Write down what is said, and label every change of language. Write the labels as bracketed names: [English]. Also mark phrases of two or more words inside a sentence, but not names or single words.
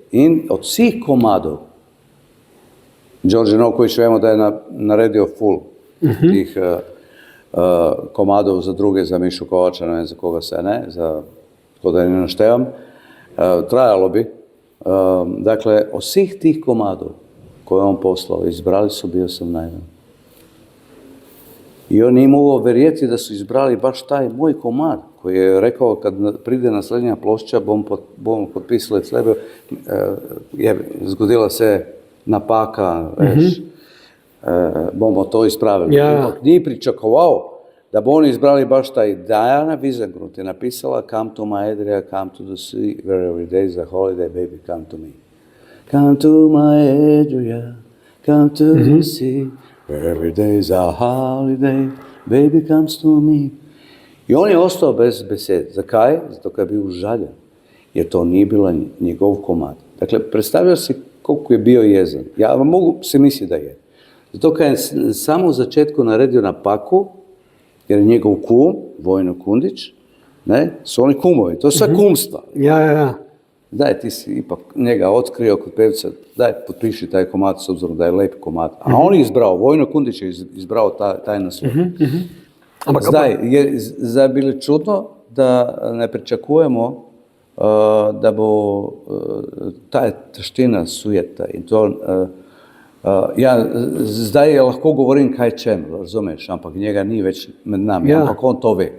[Slovenian] In od svih komadov, Đorđe Novković, vemo da je naredio full tih komadov za druge, za Mišu Kovača, ne vem za koga se ne, tako da ne naštevam, trajalo bi. [Croatian] Dakle, od svih tih komadov koje on poslao, izbrali su Bio sam naivan. I on nije mogao verjeti da su izbrali baš taj moj komad, koji je rekao kad pride naslednja plošča, bom potpisali sebe, je zgodila se napaka, veš, bomo to ispravili. [Slovenian] Ja. Ampak ni pričakoval, da bo oni izbrali baš taj. Diana Visengrund je napisala [English] Come to my Adria, come to the sea, where every day is a holiday, baby, come to me. Come to my Adria, come to the sea, where every day is a holiday, baby comes to me. [Croatian] I on je ostao bez besede. Zakaj? Zato kad je bio užaljen. Jer to nije bila njegov komad. Dakle, predstavljao si koliko je bio jezan. Ja vam mogu se misliti da je. Zato kad je samo u začetku naredio na paku, jer je njegov kum, Vojno Kundić, ne, su oni kumovi, to je sve kumstva. [Slovenian] Ja. [Croatian] Daj, ti si ipak njega otkrio kod pevca, daj, potpiši taj komad s obzirom da je lep komad. A on je izbrao, Vojno Kundić je izbrao taj naslov. [Slovenian] Zdaj, je bilo čudno da ne pričakujemo da bo ta taština sujeta in to, ja, zdaj lahko govorim kaj čem, razumeš, ampak njega ni več med nami, ampak on to ve.